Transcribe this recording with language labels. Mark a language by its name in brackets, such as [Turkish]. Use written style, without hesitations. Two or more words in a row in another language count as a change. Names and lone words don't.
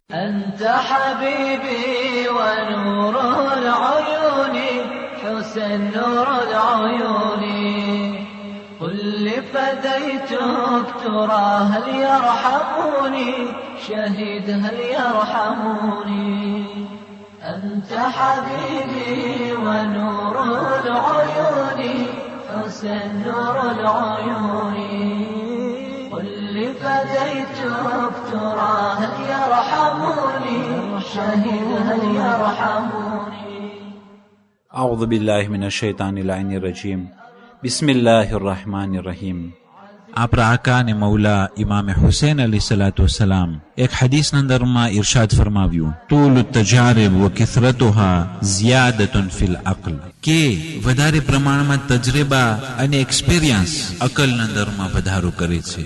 [Arabic] أنت حبيبي ونور العيون حسن نور العيون قل لفديتك ترى هل يرحموني شهيد هل يرحموني أنت حبيبي ونور العيون حسن نور العيون قل لفديتك ترى هل يرحموني شهيد هل يرحموني أعوذ بالله من الشيطان اللعين الرجيم بسم الله الرحمن الرحيم [Gujarati] આપણા આકા અને મૌલા ઇમામે હુસૈન [Arabic] عليه الصلاة والسلام [Gujarati] એક હદીસના અંદરમાં ઇરશાદ ફરમાવ્યું [Arabic] طول التجارب وكثرتها زيادة في العقل [Gujarati] કે વધારે પ્રમાણમાં તજરબા અને એક્સપિરિયન્સ અકલના અંદરમાં વધારો કરે છે.